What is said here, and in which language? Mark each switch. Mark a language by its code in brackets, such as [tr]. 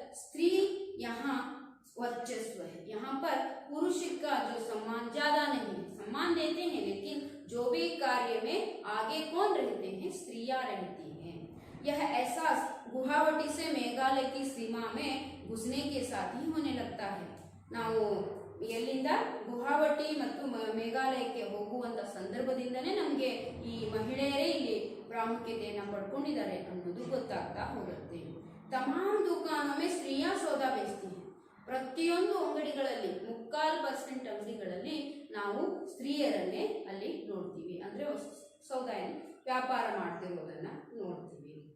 [hi] स्त्री यहाँ वर्चस्व है। यहाँ पर पुरुष का जो सम्मान ज्यादा नहीं है, सम्मान देते हैं, लेकिन जो भी कार्य में आगे कौन रहते हैं? स्त्रियां रहती हैं। यह एहसास गुवाहाटी से मेघालय की सीमा में घुसने के साथ ही होने लगता है। [kn] ನಾವು ಎಲ್ಲಿಂದ ಗುವಾಹಟಿ ಮತ್ತು ಮೇಘಾಲಯಕ್ಕೆ ಹೋಗುವಂತ ಸಂದರ್ಭದಿಂದನೇ ನಮಗೆ ಈ ಮಹಿಳೆಯರೇ ಇಲ್ಲಿ ಪ್ರಾಮುಖ್ಯತೆಯನ್ನು ಪಡ್ಕೊಂಡಿದ್ದಾರೆ ಅನ್ನೋದು ಗೊತ್ತಾಗ್ತಾ ಹೋಗುತ್ತೆ। [hi] ತಮಾಮ್ ದುಕಾನೋं में स्त्रियां सौदा बेचती हैं। [kn] ಪ್ರತಿಯೊಂದು ಅಂಗಡಿಗಳಲ್ಲಿ 3% ಅಂಗಡಿಗಳಲ್ಲಿ ನಾವು ಸ್ತ್ರೀಯರನ್ನೇ ಅಲ್ಲಿ ನೋಡ್ತೀವಿ, ಅಂದ್ರೆ ಸೌದಾ ವ್ಯಾಪಾರ ಮಾಡ್ತಿರೋದನ್ನ ನೋಡ್ತೀವಿ।